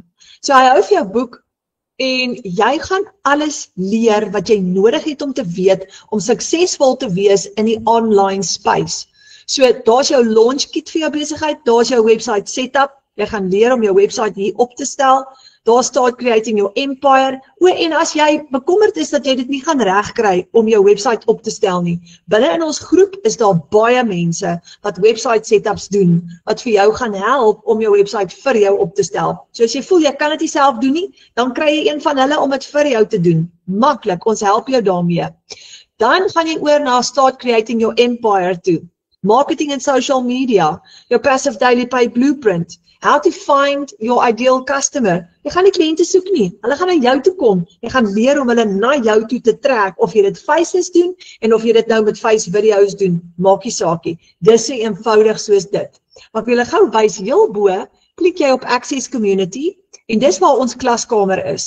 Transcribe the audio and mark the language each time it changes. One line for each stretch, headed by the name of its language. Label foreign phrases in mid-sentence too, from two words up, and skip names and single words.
Afrikaans: So hy hou vir jou boek en jy gaan alles leer wat jy nodig het om te weet om suksesvol te wees in die
English: online space.
Afrikaans: So daar's jou
English: launch kit
Afrikaans: vir jou besigheid, daar's jou
English: website setup,
Afrikaans: jy gaan leer om jou website hier op te stel, daar
English: start creating your empire,
Afrikaans: en as jy bekommerd is dat jy dit nie gaan regkry om jou website op te stel nie, binne in ons groep is daar baie mense wat
English: website setups
Afrikaans: doen, wat vir jou gaan help om jou website vir jou op te stel. So as jy voel jy kan dit nie self doen nie, dan kry jy een van hulle om dit vir jou te doen. Maklik, ons help jou daarmee. Dan gaan jy oor na
English: start creating your empire
Afrikaans: toe.
English: Marketing and social media, your passive daily pay blueprint, how to find your ideal customer.
Afrikaans: Jy gaan nie kliënte soek nie, hulle gaan na jou toe kom. Jy gaan leer om hulle na jou toe te trek, of jy dit faceless doen, en of jy dit nou met
English: face videos
Afrikaans: doen, maak nie saakie. Dis so eenvoudig soos dit. Maar ek wil julle gou wys, heel bo, klik jy op Access Community, en dis waar ons klaskamer is.